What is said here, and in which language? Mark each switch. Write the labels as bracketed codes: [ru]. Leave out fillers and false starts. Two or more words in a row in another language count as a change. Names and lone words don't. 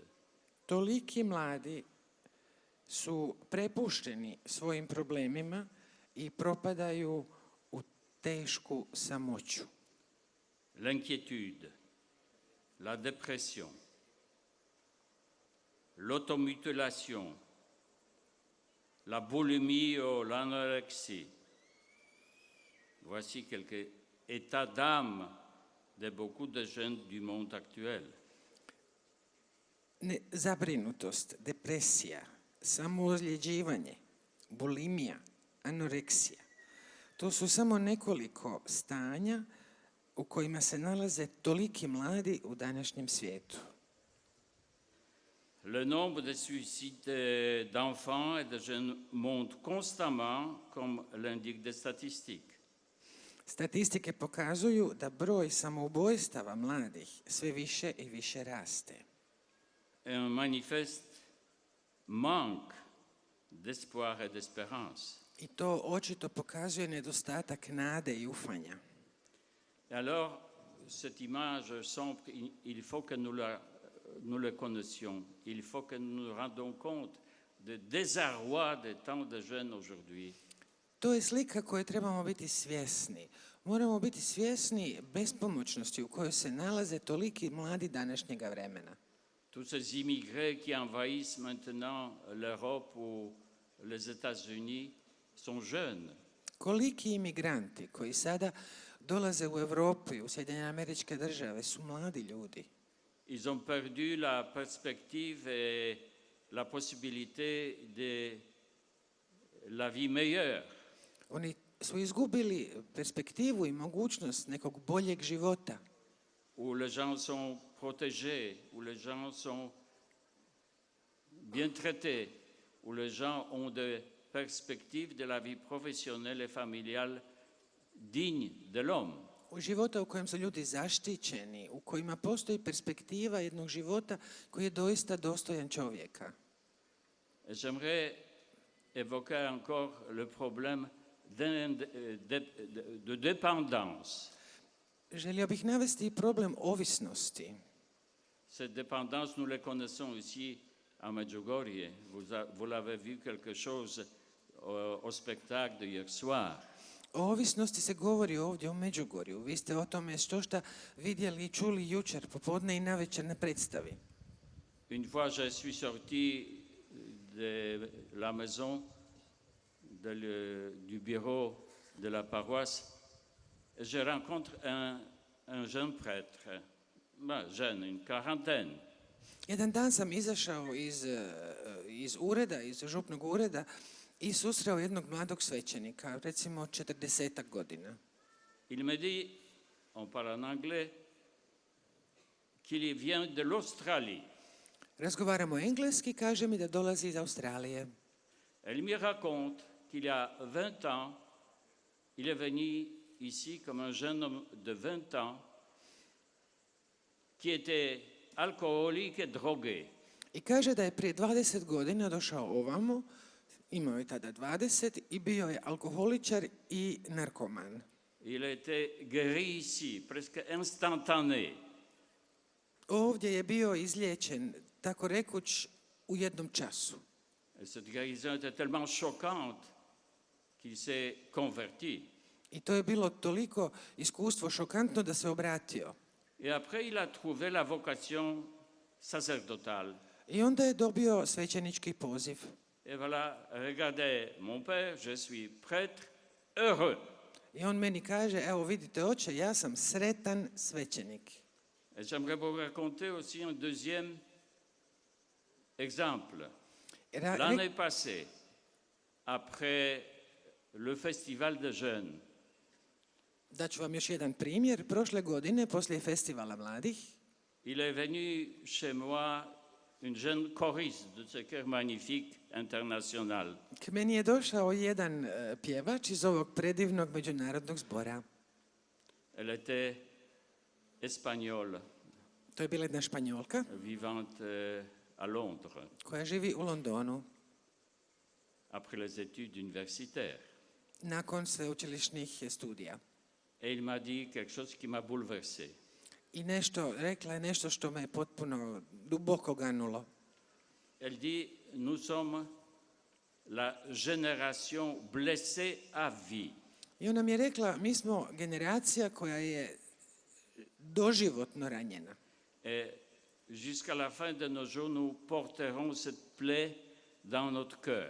[hr] Toliki mladi su prepušteni svojim problemima i propadaju u tešku samoću. [fr] L'inquiétude, la dépression, l'automutilation, la boulimie ou l'anorexie. Voici quelques états d'âme de beaucoup de jeunes du monde actuel. [hr] Zabrinutost, depresija, samoozljeđivanje, bulimija, anoreksija. To su samo nekoliko stanja u kojima se nalaze toliki mladi u današnjem svijetu. [fr] Le nombre de suicides d'enfants et de jeunes monte constamment, comme l'indiquent des statistiques. [hr] Statistike pokazuju da broj samoubojstava mladih sve više i više raste. [fr] Un manifeste manque d'espoir et d'espérance. [hr] I to očito pokazuje nedostatak nade i ufanja. [fr] Et alors, cette image sombre, il faut que nous le connaissions. Il faut que nous nous rendons compte du désarroi de tant de jeunes aujourd'hui. [hr] To je slika koje trebamo biti svjesni. Moramo biti svjesni bespomoćnosti u kojoj se nalaze toliki mladi današnjega vremena. [fr] Tous ces immigrés qui envahissent maintenant l'Europe ou les États-Unis sont jeunes. [hr] Koliki imigranti koji sada dolaze u Europu i u Sjedinjene Američke Države su mladi ljudi. [fr] Ils ont perdu la perspective et la possibilité de la vie meilleure. [hr] Oni su izgubili perspektivu i mogućnost nekog boljeg života. [fr] Où les gens sont protégés, où les gens sont bien traités, où les gens ont des perspectives de la vie professionnelle et familiale dignes de l'homme. [hr] U života u kojem su ljudi zaštićeni, u kojima postoji perspektiva jednog života koji je doista dostojan čovjeka. [fr] Et j'aimerais évoquer encore le problème de dépendance. [hr] Želio bih navesti i problem ovisnosti. [fr] Cette dépendance, nous la connaissons ici à Medjugorje. Vous l'avez vu quelque chose au spectacle de hier soir. [hr] O ovisnosti se govori ovdje u Međugorju. Vi ste o tome štošta vidjeli i čuli jučer popodne i navečer na predstavi. [fr] Une fois, je suis sorti de la maison, du bureau de la paroisse, et je rencontre un jeune prêtre, jeune, une quarantaine. [hr] Jedan dan sam izašao iz ureda, iz župnog ureda i susreo jednog mladog svećenika, recimo 40 godina. [fr] Il me dit, on parle en anglais, qu'il vient de l'Australie. [hr] Razgovaramo engleski, kaže mi da dolazi iz Australije. [fr] Elle me raconte qu'il y a 20 ans, il est venu ici comme un jeune homme de 20 ans qui était alcoolique et drogué. [hr] I kaže da je prije 20 godina došao ovamo, imao je tada 20 i bio je alkoholičar i narkoman. [fr] Il a été guéri ici, presque instantané. [hr] Ovdje je bio izliječen, tako rekuć, u jednom času. [fr] Et cette guérison était tellement choquante qu'il s'est converti. [hr] I to je bilo toliko iskustvo šokantno da se obratio. [fr] Et après, il a trouvé la vocation sacerdotale. [hr] I onda je dobio svećenički poziv. [fr] Et voilà, regardez, mon père, je suis prêtre, heureux. [hr] I on meni kaže, evo vidite oče, ja sam sretan svećenik. [fr] Et j'aimerais vous raconter aussi un deuxième exemple. L'année passée, après le festival de jeunes, [hr] Daću vam još jedan primjer. Prošle godine, poslije festivala mladih, [fr] il est venu chez moi une jeune choriste de ce chœur magnifique international. [hr] K meni je došao jedan pjevač iz ovog predivnog međunarodnog zbora. [fr] Elle était espagnole [hr] To je bila jedna Španjolka [fr] vivant à Londres [hr] koja živi u Londonu [fr] après les études universitaires. [hr] nakon sveučilišnih studija. [fr] Et il m'a dit quelque chose qui m'a bouleversé. [hr] I rekla je nešto što me potpuno duboko ganulo. [fr] Elle dit, nous sommes la génération blessée à vie. [hr] I ona mi je rekla, mi smo generacija koja je doživotno ranjena. [fr] Et jusqu'à la fin de nos jours, nous porterons cette plaie dans notre cœur.